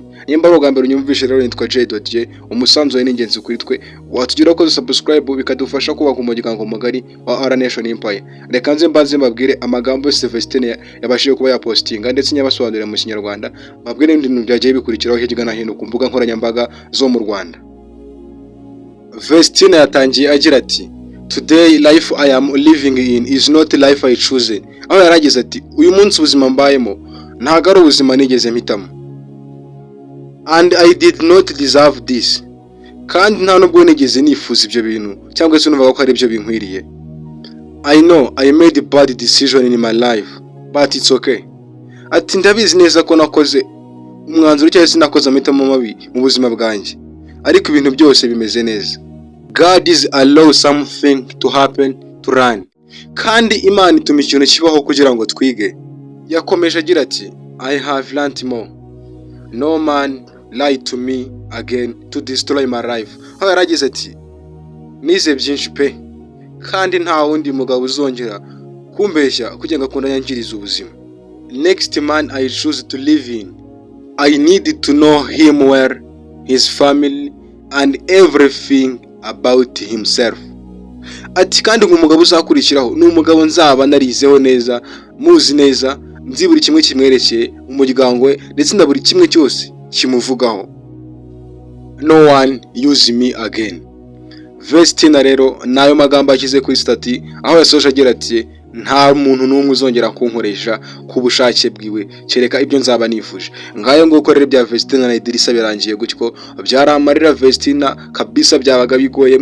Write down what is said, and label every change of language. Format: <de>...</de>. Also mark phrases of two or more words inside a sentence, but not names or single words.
<rw>Nimba ari ubwa unyumvishe rero nitwa J.J, umusanzu we n'ingenzi kuri twe, watugira ko subscribe bikadufasha kubaka umuryango mugari wa R Nation Empire. Reka nze mbanze mbabwire amagambo yose Vestina yabashije kuba yapostinga ndetse nyabasobanurira mu Kinyarwanda, babwire ibintu byagiye bikurikiraho hirya no hino ku mbuga nkoranyambaga zo mu Rwanda. Vestina yatangiye agira ati</rw> <en>Today life I am living in is not life I choose.</en> <rw>Aho yaragize ati uyu munsi ubuzima mbayemo ntago ari ubuzima nigeze mpitamo,</rw> <en>and I did not deserve this.</en> <rw>Kandi nta nubwo nigeze nifuza ibyo bintu cyangwa se numva ko ari byo binkwiriye.</rw> <en>I know I made a bad decision in my life, but it's okay.</en> <rw>Ati ndabizi neza ko nakoze umwanzuro cyangwa se nakoze amitamo mabi mu buzima bwanjye, ariko ibintu byose bimeze neza.</rw> <en>God is allow something to happen to run.</en> <rw>Kandi Imana ituma ikintu kibaho kugira ngo twige. Yakomeje agira ati</rw> <en>I have learned more. No man lied to me again to destroy my life.</en> <rw>Aho yaragize ati nize byinshi pe, kandi nta wundi mugabo uzongera kumbeshya kugira ngo akunda yangiriza ubuzima.</rw> <en>Next man I choose to live in, I need to know him well, his family and everything about himself.</en> <rw>Ati kandi nk'umugabo uzakurikiraho ni umugabo nzaba narizeho neza, muzi neza, nzi buri kimwe kimwerekeye umuryango we ndetse na buri kimwe cyose kimuvugaho.</rw> <en>No one use me again.</en> <rw>Vestina rero nayo magambo akize kuri stati, aho yasoje agira ati nta muntu n'umwe uzongera kunkoresha ku bushake bwiwe kereka ibyo nzaba nifuje. Ngayo nguko rero bya Vestina na Idrissa birangiye gutyo, byaramarira Vestina kabisa, byabaga bigoye.</rw>